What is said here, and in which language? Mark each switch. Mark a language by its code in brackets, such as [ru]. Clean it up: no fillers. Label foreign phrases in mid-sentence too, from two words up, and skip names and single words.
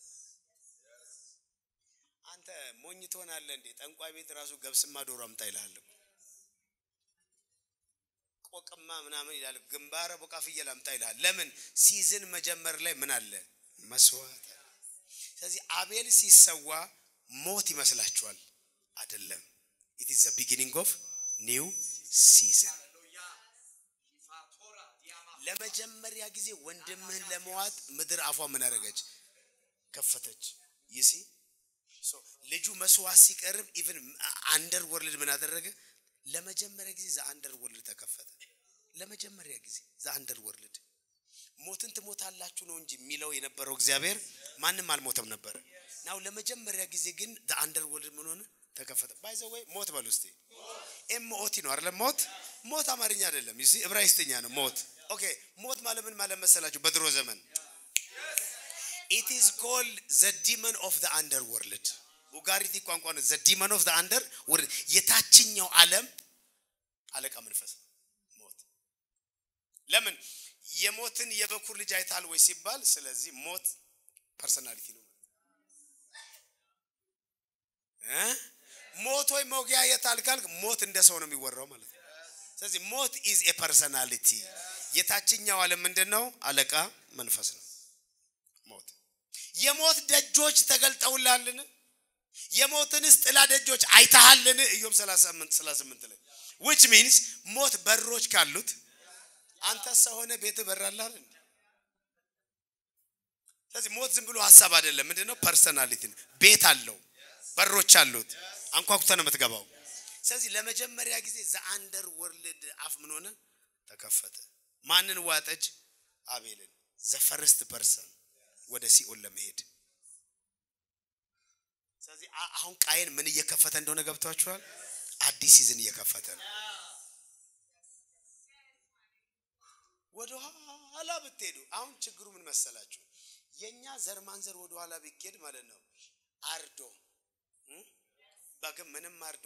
[am] አንተ ሞኝ ትሆናለህ እንዴ ጠንቋይ ቤት ራሱ ገብስማ ዶሮ አምጣ ይላል ቆቅማ ምናምን ይላል ግንባረ ቦቃ ፍየል አምጣ ይላል ለምን ሲዝን መጀመር ላይ ምን አለ መስዋዕት ስለዚህ አቤል ሲሰዋ ሞት ይመስላችኋል አይደለም [en] it is the beginning of new season [am] ለመጀመሪያ ጊዜ ወንድምህን ለመዋጥ ምድር አፏ ምን አረጋች ከፈተች [en] you see so [am] ልጁ መስዋዕት ሲቀርብ [en] even underworld [am] ምን አደረገ ለመጀመሪያ ጊዜ [en] the underworld [am] ተከፈተ ለመጀመሪያ ጊዜ [en] the underworld [am] ሞትን ትሞታላችሁ ነው እንጂ የሚለው የነበረው እግዚአብሔር ማንንም አልሞተም ነበር ናው ለመጀመሪያ ጊዜ ግን [en] the underworld [am] ምን ሆነ ተከፈተ [en] by the way [am] ሞት በሉስቲ ሞት ነው አይደል ሞት አማርኛ አይደለም ይሲ ዕብራይስጥኛ ነው ሞት ኦኬ ሞት ማለት ምን ማለት መሰላችሁ በድሮ ዘመን [en] it is called the demon of the underworld [am] ኡጋሪቲ ቋንቋ ነው [en] the demon of the underworld [am] የታችኛው ዓለም አለቃ መንፈስ ሞት ለምን የሞትን የበኩር ልጅ አይታል ወይ ሲባል ስለዚህ ሞት ፐርሰናሊቲ ነው ሞት ወይ ሞጊያ የታልካል ሞት እንደ ሰው ነው የሚወራው ማለት ነው ስለዚህ ሞት [en] is a personality [am] የታችኛው ዓለም ምንድነው አለቃ መንፈስ ነው ሞት የሞት ደጆች ተገልጠውላልን የሞትንስ ጥላ ደጆች አይታሃልን ኢዮብ 38 ላይ [en] which means [am] ሞት በሮች ካሉት አንተ ሰው ሆነ ቤት በራላል እንዴ ስለዚህ ሞት ዝም ብሎ ሐሳብ አይደለም ምንድነው ፐርሰናሊቲ ቤት አለው በሮች አሉት አንኳኩተህ ነው የምትገባው ስለዚህ ለመጀመሪያ ጊዜ [en] the underworld [am] አፍ ምን ሆነ ተከፈተ ማንን ዋጠች አቤልን [en] the first person [am] ወደ ሲኦል ለመሄድ ስለዚህ አሁን ቃየን ምን እየከፈተ እንደሆነ ገብቷችኋል አዲስ ሲዝን እየከፈተ ነው ወደ ኋላ ብትሄዱ አሁን ችግሩ ምን መሰላችሁ የኛ ዘር ማንዘር ወደ ኋላ ቢኬድ ማለት ነው አርዶ ባገም ምንም አርዶ